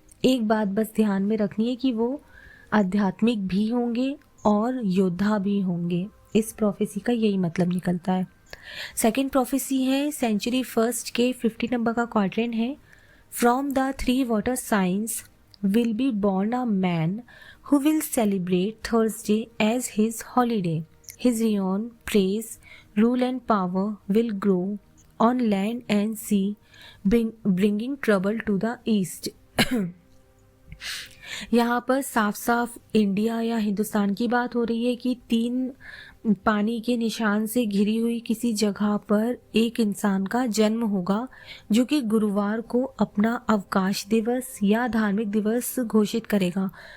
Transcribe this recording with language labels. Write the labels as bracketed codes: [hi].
[hi] एक बात बस ध्यान में रखनी है कि वो आध्यात्मिक भी होंगे और योद्धा भी होंगे। इस प्रोफेसी का यही मतलब निकलता है। सेकेंड प्रोफेसी है सेंचुरी फर्स्ट के 50 नंबर का क्वाड्रेंट है। [en] From the 3 water signs will be born a man who will celebrate Thursday as his holiday. His renown, praise, rule and power will grow on land and sea, bringing trouble to the east. [hi] यहाँ पर साफ साफ India या हिंदुस्तान की बात हो रही है कि 3 पानी के निशान से घिरी हुई किसी जगह पर एक इंसान का जन्म होगा, जो कि गुरुवार को अपना अवकाश दिवस या धार्मिक दिवस घोषित करेगा।